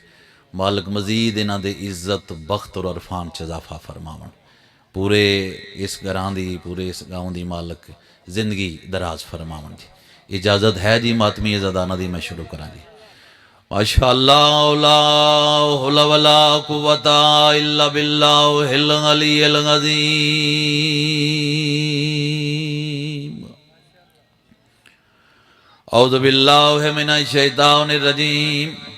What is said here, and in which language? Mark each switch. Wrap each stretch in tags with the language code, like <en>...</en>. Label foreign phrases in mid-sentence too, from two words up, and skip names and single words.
<pa>ਮਾਲਿਕ ਮਜ਼ੀਦ ਇਨ੍ਹਾਂ ਦੇ ਇੱਜ਼ਤ ਬਖ਼ਤ ਔਰ ਇਰਫ਼ਾਨ ਚ ਇਜ਼ਾਫ਼ਾ ਫ਼ਰਮਾਵਣ। ਪੂਰੇ ਇਸ ਘਰਾਂ ਦੀ ਪੂਰੇ ਇਸ ਗਾਂਵ ਦੀ ਮਾਲਿਕ ਜ਼ਿੰਦਗੀ ਦਰਾਜ਼ ਫ਼ਰਮਾਵਣ ਜੀ। ਇਜਾਜ਼ਤ ਹੈ ਜੀ ਮਾਤਮੀ ਅਜ਼ਾਦਾਨਾ ਦੀ ਮੈਂ ਸ਼ੁਰੂ ਕਰਾਂ ਜੀ।</pa> <ar>ما شاء الله لا حول ولا قوة إلا بالله العلي العظيم. أعوذ بالله من الشيطان الرجيم.</ar>